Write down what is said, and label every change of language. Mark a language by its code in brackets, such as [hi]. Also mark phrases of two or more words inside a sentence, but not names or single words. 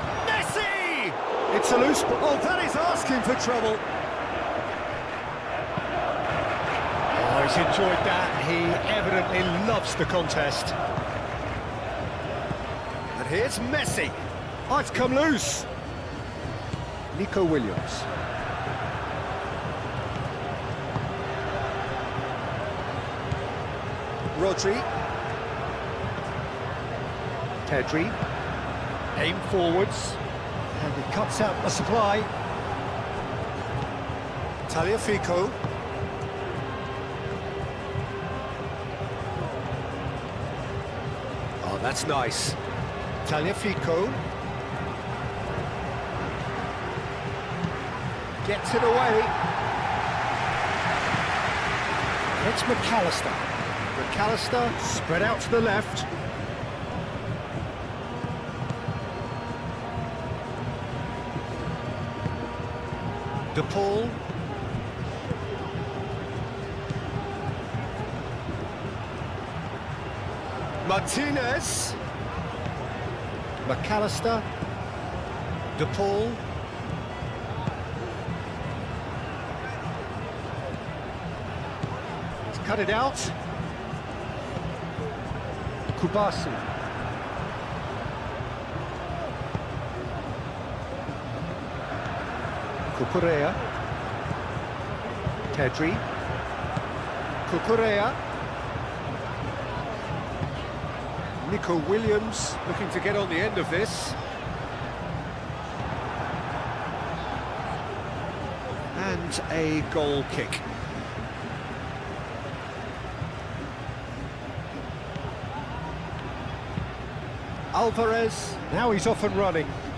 [en] It's a loose ball. Oh, that is asking for trouble. he's enjoyed that. He evidently loves the contest. And here's Messi. Oh, it's come loose. Nico Williams. Rodri. Pedri. Aim forwards. And he cuts out the supply. Tagliafico. Oh, that's nice. Tagliafico. Gets it away. It's McAllister. McAllister spread out to the left. De Paul. Martinez. McAllister. De Paul. He's cut it out. Kubasi. Cucurella. Pedri. Cucurella. Nico Williams looking to get on the end of this. And a goal kick. Alvarez, now he's off and running.